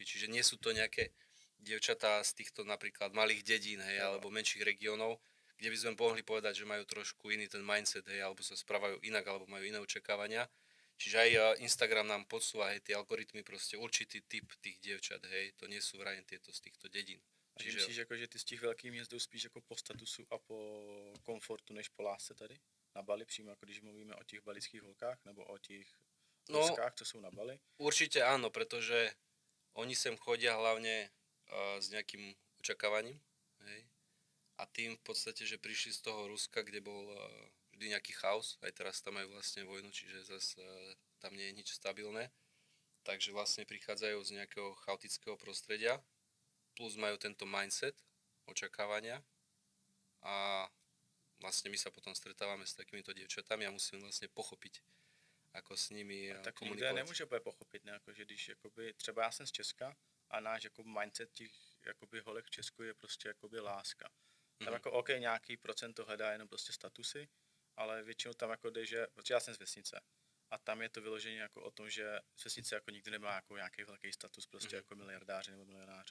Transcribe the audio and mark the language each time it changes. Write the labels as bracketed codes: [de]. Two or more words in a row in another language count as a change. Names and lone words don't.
[sk] Čiže nie sú to nejaké dievčatá z týchto napríklad malých dedín, hej, alebo menších regiónov, kde by sme mohli povedať, že majú trošku iný ten mindset, hej, alebo sa správajú inak, alebo majú iné očakávania. Čiže aj Instagram nám podsúva, hej, tie algoritmy, proste určitý typ tých dievčat, hej, to nie sú vraj tieto z týchto dedín. [cs] A ty myslíš, jako, že ty z těch velkých měst jdou spíš jako po statusu a po komfortu, než po lásce tady? Na Bali přímo, jako když mluvíme o těch balických holkách, nebo o těch Ruskách, co sú na Bali? [sk] Určite áno, pretože oni sem chodia hlavne s nejakým očakávaním, hej. A tým v podstate, že prišli z toho Ruska, kde bol vždy nejaký chaos, aj teraz tam majú vlastne vojnu, čiže zase tam nie je nič stabilné. Takže vlastne prichádzajú z nejakého chaotického prostredia, plus majú tento mindset očakávania a vlastne my sa potom stretávame s takýmito dievčatami a musíme vlastne pochopiť, ako s nimi [cs] Tak nikdo [sk] komunikovať. [cs] nemůže úplně pochopit, ne? Jako, že když jakoby, třeba já jsem z Česka a náš jako mindset těch jakoby holek v Česku je prostě jakoby láska. Tam jako OK, nějaký procent to hledá jenom prostě statusy, ale většinou tam jako jde, že, protože já jsem z vesnice a tam je to vyloženě jako o tom, že z vesnice jako nikdy nemá jako nějaký velký status prostě jako miliardáře nebo milionáře.